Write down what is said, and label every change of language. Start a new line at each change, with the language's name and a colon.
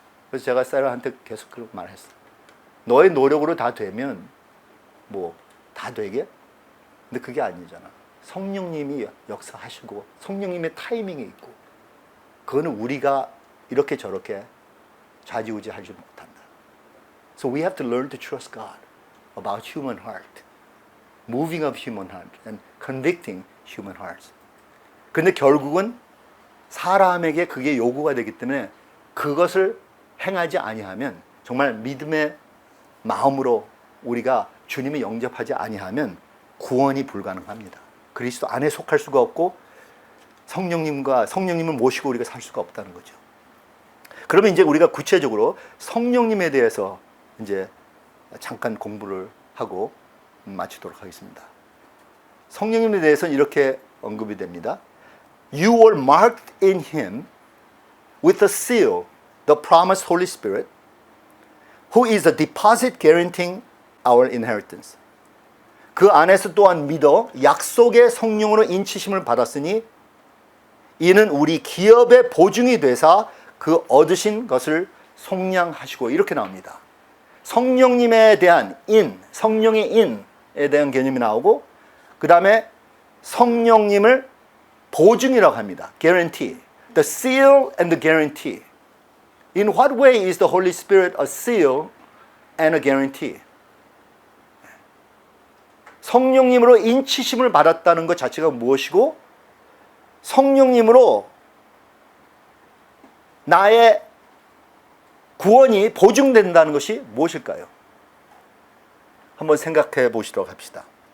Korean: 그래서 제가 세라한테 계속 그렇게 말했어요. 너의 노력으로 다 되면 뭐 다 되게? 근데 그게 아니잖아. 성령님이 역사하시고 성령님의 타이밍이 있고, 그거는 우리가 이렇게 저렇게 좌지우지하지 못한다.
English: So we have to learn to trust God about human heart, moving of human heart and convicting human hearts.
Korean: 근데 결국은 사람에게 그게 요구가 되기 때문에 그것을 행하지 아니하면, 정말 믿음의 마음으로 우리가 주님을 영접하지 아니하면 구원이 불가능합니다. 그리스도 안에 속할 수가 없고 성령님을 모시고 우리가 살 수가 없다는 거죠. 그러면 이제 우리가 구체적으로 성령님에 대해서 이제 잠깐 공부를 하고 마치도록 하겠습니다. 성령님에 대해서는 이렇게 언급이 됩니다.
English: You were marked in Him with the seal, the promised Holy Spirit, who is the deposit guaranteeing our inheritance.
Korean: 그 안에서 또한 믿어 약속의 성령으로 인치심을 받았으니 이는 우리 기업의 보증이 되사 그 얻으신 것을 속량하시고, 이렇게 나옵니다. 성령님에 대한 성령의 인에 대한 개념이 나오고, 그 다음에 성령님을 보증이라고 합니다.
English: Guarantee. The seal and the guarantee. In what way is the Holy Spirit a seal and a guarantee?
Korean: 성령님으로 인치심을 받았다는 것 자체가 무엇이고, 성령님으로 나의 구원이 보증된다는 것이 무엇일까요? 한번 생각해 보시도록 합시다.